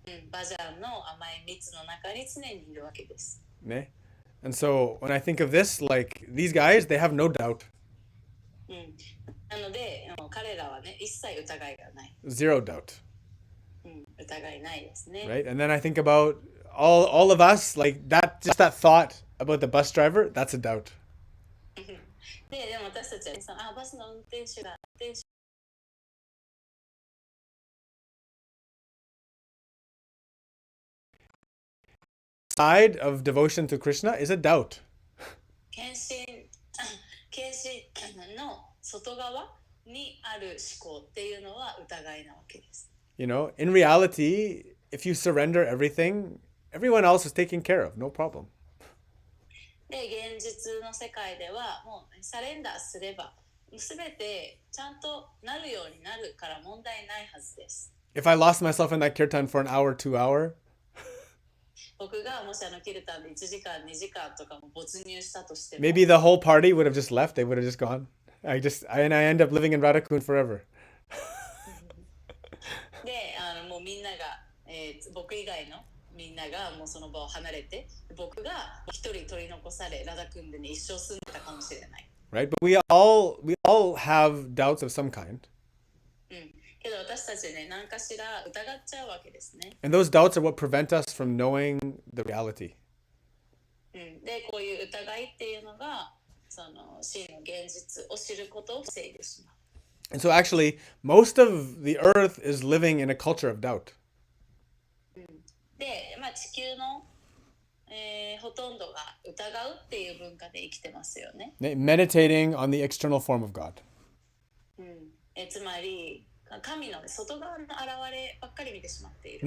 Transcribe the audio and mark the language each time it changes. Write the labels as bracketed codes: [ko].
[ja] バジャンの甘い蜜の中に常にいるわけです。 Ne? [en] And so when I think of this, like these guys, they have no doubt. [ja] なので、彼らはね、一切疑いがない。 [en] Zero doubt. [ja] 疑いないですね。 [en] Right? And then I think about all of us, like that, just that thought about the bus driver, that's a doubt. [ja] でも私たちはバスの運転手が [en] side of devotion to Krishna is a doubt. [ja] 献身の外側にある思考っていうのは疑いなわけです。 [en] In reality, if you surrender everything, everyone else is taken care of, no problem. [ja] で、現実の世界ではもうサレンダーすれば全てちゃんとなるようになるから問題ないはずです。 [en] If I lost myself in that kirtan for an hour, 2 hour, [ja] 僕がもしキルタンで1時間2時間とかも没入したとしても [en] maybe the whole party would have just left. They would have just gone. I end up living in Radhakund forever. [ja] で、もうみんなが、僕以外のみんながもうその場を離れて、僕が一人取り残され、ラダクンドに一生住んでたかもしれない。 [en] Right? But we all have doubts of some kind. [ja] けど私たちね、何かしら疑っちゃうわけですね。 [en] And those doubts are what prevent us from knowing the reality. [ja] で、こういう疑いっていうのが、その真の現実を知ることを防いでしまう。 [en] And so actually, most of the earth is living in a culture of doubt. [ja] で、地球の、ほとんどが疑うっていう文化で生きてますよね。 [en] Meditating on the external form of God. [ja] つまり、神の外側の現ればっかり見てしまっている。